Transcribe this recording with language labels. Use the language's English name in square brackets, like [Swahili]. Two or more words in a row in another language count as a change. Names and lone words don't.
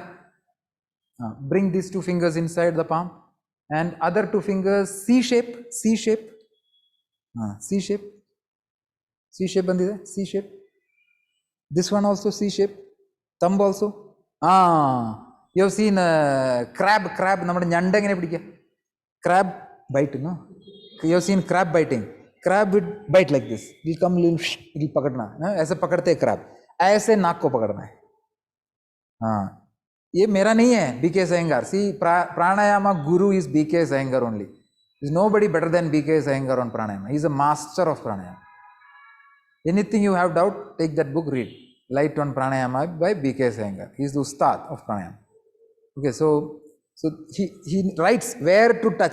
[English] Bring these two fingers inside the palm. And other two fingers, C shape, C shape. C shape. C shape bandide, C shape. This one also C shape. Thumb also. You have seen crab, [Malayalam] നമ്മടെ ഞണ്ട എങ്ങനെ പിടിക്ക. [English] Crab bite, no? You have seen crab biting. Crab would bite like this. It will come, it will pakadna. [Hindi] ऐसे पकड़ते हैं crab. ऐसे नाक को पकड़ना है. ये मेरा नहीं है, BK Iyengar. [English] See, pranayama guru is BK Iyengar only. There is nobody better than BK Iyengar on pranayama. He is a master of pranayama. Anything you have doubt, take that book, read. Light on Pranayama by BK Iyengar. He is the ustad of pranayama. Okay, so he writes where to touch.